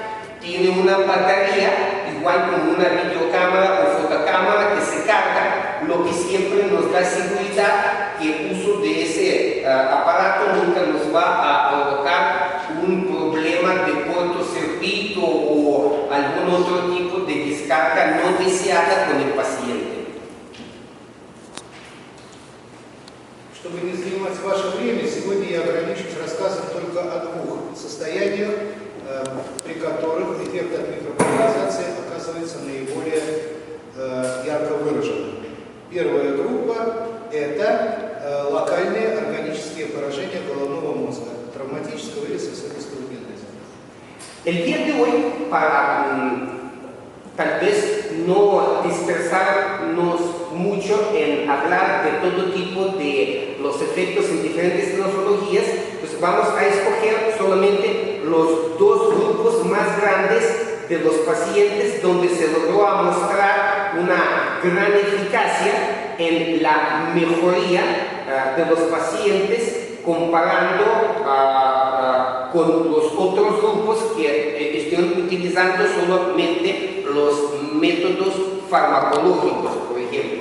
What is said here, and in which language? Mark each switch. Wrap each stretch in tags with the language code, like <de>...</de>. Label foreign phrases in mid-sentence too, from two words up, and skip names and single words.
<es>Tiene una batería, igual como una videocámara o fotocámara que se carga, lo que siempre nos da seguridad que el uso de ese aparato nunca nos va a provocar un problema de cortocircuito o algún otro tipo de descarga no deseada con el paciente.</es> <ru>Чтобы не занимать ваше время, сегодня я ограничусь рассказом только о двух состояниях, при которых эффект от микрополяризации оказывается наиболее ярко выраженным. Первая группа – это localные органические поражения головного мозга, травматического или сосудистого генеза.</ru> <es>El día de hoy, para tal vez no dispersarnos mucho en hablar de todo tipo de los efectos en diferentes nosologías, pues vamos a escoger solamente los dos grupos más grandes de los pacientes donde se logró mostrar una gran eficacia en la mejoría de los pacientes comparando con los otros grupos que están utilizando solamente los métodos farmacológicos, por ejemplo.</es>